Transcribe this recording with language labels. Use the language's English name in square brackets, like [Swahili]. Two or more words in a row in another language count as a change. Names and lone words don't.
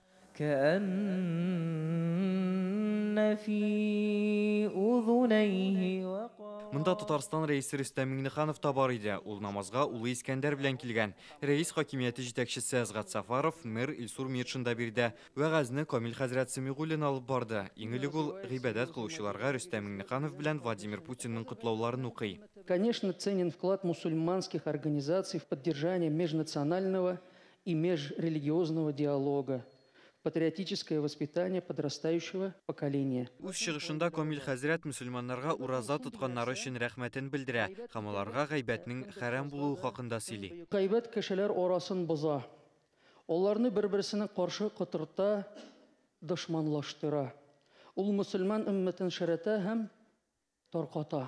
[Tatar] Монда Татарстан рәисе Рөстәм Миңнеханов та бар иде. Ул намазга Улы Искәндәр белән килгән. Рәис хакимияте җитәкчесе Әзгат Сафаров, мэр Илсур Миршин да бирде. Вәгазьне Камил хәзрәт Сәмигуллин алып барды. Иң элек ул гыйбадәт кылучыларга Рөстәм Миңнеханов белән Владимир Путинның котлауларын укый. [Russian] Конечно, ценен вклад мусульманских организаций в поддержание межнационального и межрелигиозного диалога, патриотическое воспитание подрастающего поколения. [Tatar] Үз чыгышында Камил хәзрәт мөселманнарга ураза тотканнары өчен рәхмәтен белдерә һәм аларга гыйбатның хәрам булуы хакында сөйли. Гыйбат кешеләр арасын боза. Аларны бер-берсенә каршы котырта, дошманлаштыра. Ул мөселман өммәтен шәрәтә һәм тарката.